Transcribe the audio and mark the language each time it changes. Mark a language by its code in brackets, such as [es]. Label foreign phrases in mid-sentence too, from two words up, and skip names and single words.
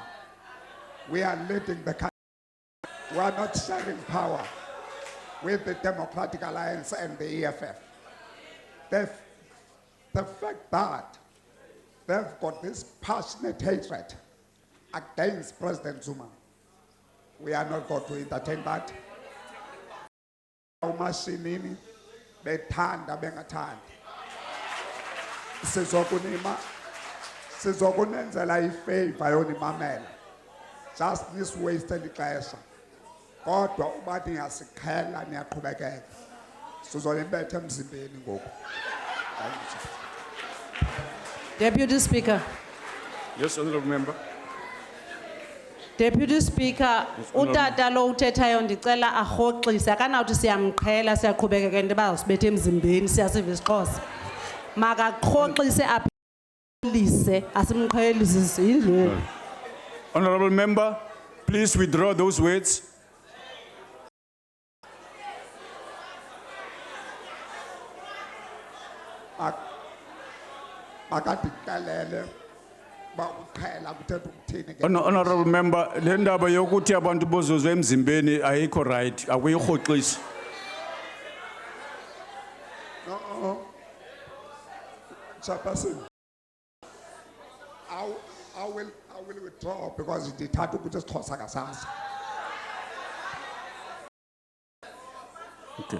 [en] We are leading the country. We are not sharing power with the Democratic Alliance and the EFF. The fact that they've got this passionate hatred against President Zuma, we are not going to entertain that. [xh] Umashinini, bethanda bengathandi. sizokunenzela ifavor yonimamela. [en] Just this wasted [xh] ixesha. Kodwa uba niyasiqhela niyaqhubekeka. Sizoyibetha emzimbeni ngoku. [en] Deputy Speaker. Yes, honorable member. Deputy Speaker, [xh] utata lo uthethayo ndicela arhoxise akanawuthi siyamqhela siyaqhubekeka into bazosibetha emzimbeni siyasiva isiXhosa. Makaqhoxise aphelise asimqhelise indlela. [en] Honorable member, please withdraw those words. [xh] Makadikalele ba uqhela kuthetha ukuthini ke. [en] Honorable member, [xh] le ndaba yokuthi abantu bozozwe emzimbeni ayikho right, akuyirhoxisi. [en] No. Chairperson. I will withdraw because it had to put us to Okay.